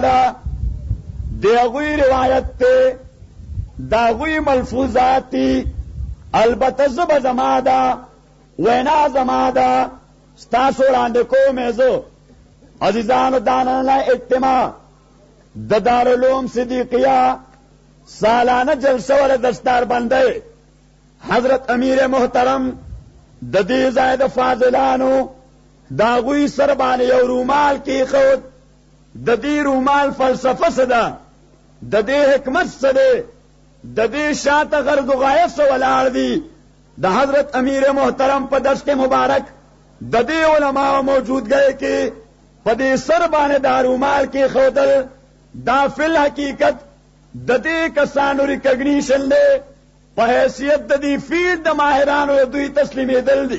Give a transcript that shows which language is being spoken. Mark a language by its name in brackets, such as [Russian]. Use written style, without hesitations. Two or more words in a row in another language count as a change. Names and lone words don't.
[Pashto] ده د هغوی روایت دی د هغوی ملفوظات دي البته زبه زما ده وینا زما ده ستاسو وړاندې کوم زه عزیزانو دا نننی اجتماع د دارالعلوم صدیقیه سالانه جلسه ولا دستار بندی حضرت امیر محترم د دې ځای د فاضلانو د هغوی سر باندې یو رومال کېښود د دې رومال فلسفه څه ده د دې حکمت څه دی د دې شاته غرض و غایه څه ولاړ دي د حضرت امیر محترم په دشت مبارک د دې علماو موجودګۍ کې په دې سر باندې دا رومال کېښودل دا فی الحقیقت د دې کسانو ریکګنیشن دی په حیثیت د دې فیلډ د ماهرانو دوی تسلیمېدل دي.